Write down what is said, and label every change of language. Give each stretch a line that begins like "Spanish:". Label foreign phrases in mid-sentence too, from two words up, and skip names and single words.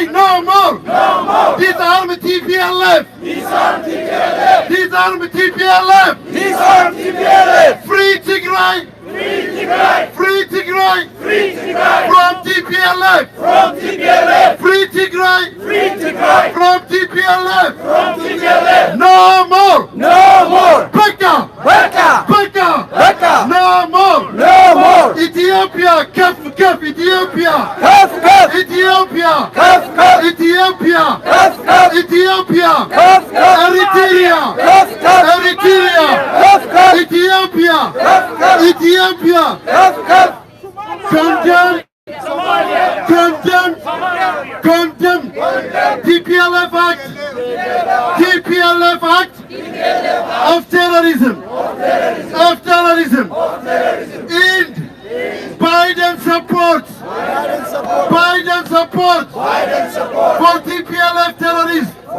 English: no more Disarm TPLF Disarm TPLF Disarm TPLF Disarm TPLF Free Tigray Free Tigray Free Tigray Free Tigray from TPLF From TPLF Free Tigray Free Tigray from TPLF From TPLF No more No more
Amharic: በቃ በቃ በቃ በቃ
English: No more No more Ethiopia Kaf Kaf Ethiopia Kaf Kaf Ethiopia Kaf Kaf Ethiopia Kaf Kaf Ethiopia Kaf Kaf Eritrea Kaf Kaf Eritrea Kaf Kaf Ethiopia Kaf Kaf Ethiopia Kaf Kaf Condemn Condemn Condemn TPLF Act TPLF Act of terrorism of terrorism End Biden support Biden support for TPLF terrorists